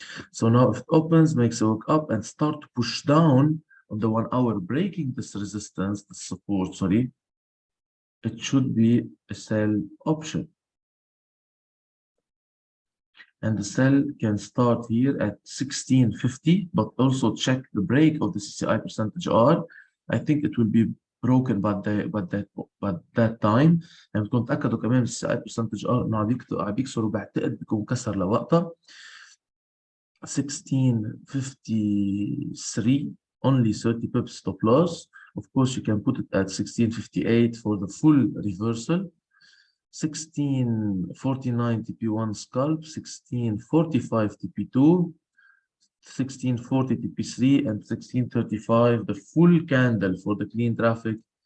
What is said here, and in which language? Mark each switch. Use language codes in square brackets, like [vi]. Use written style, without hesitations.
[en] So now if it opens, makes a wick up and start to push down on the 1 hour, breaking this resistance, the support, it should be a sell option. And the sell can start here at 1650, but also check the break of the CCI percentage R. I think it will be broken by that time. [ar] يعني بتكون تأكدوا كمان الCCI percentage R إنه عم بيكسر وبعتقد بيكون كسر لوقتها. 1653 [en] only 30 pips stop loss. Of course, you can put it at 1658 for the full reversal. 1649 TP1 scalp, 1645 TP2, 1640 TP3, and 1635 the full candle for the clean traffic.